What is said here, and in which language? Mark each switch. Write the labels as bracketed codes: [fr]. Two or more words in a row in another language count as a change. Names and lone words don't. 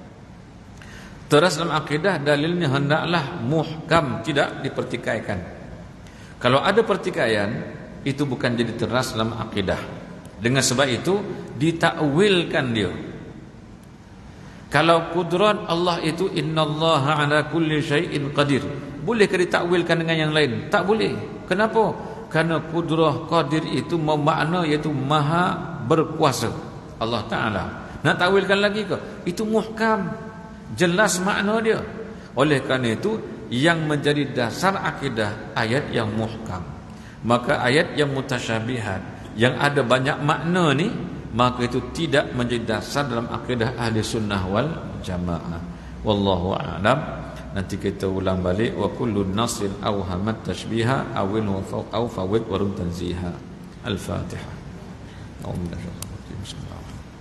[ms] Teras dalam akidah dalilnya hendaklah muhkam, tidak dipertikaikan. Kalau ada pertikaian, itu bukan jadi teras dalam akidah. Dengan sebab itu ditakwilkan dia. Kalau kudrat Allah itu [ar] إن الله على كل شيء قدير, [ms] bolehkah ditakwilkan dengan yang lain? Tak boleh. Kenapa? Karena kudrah qadir itu bermakna iaitu maha berkuasa Allah Ta'ala. Nak takwilkan lagi ke? Itu muhkam, jelas makna dia. Oleh kerana itu yang menjadi dasar akidah ayat yang muhkam. Maka ayat yang mutasyabihat, yang ada banyak makna ni, maka itu tidak menjadi dasar dalam akidah [ar] أهل السنة والجماعة. والله أعلم. [ms] Nanti kita ulang balik, [ar] وكل نص أوهمت التشبيها أوله أو فوض ورم تنزيها. الفاتحة. بسم الله الرحمن الرحيم.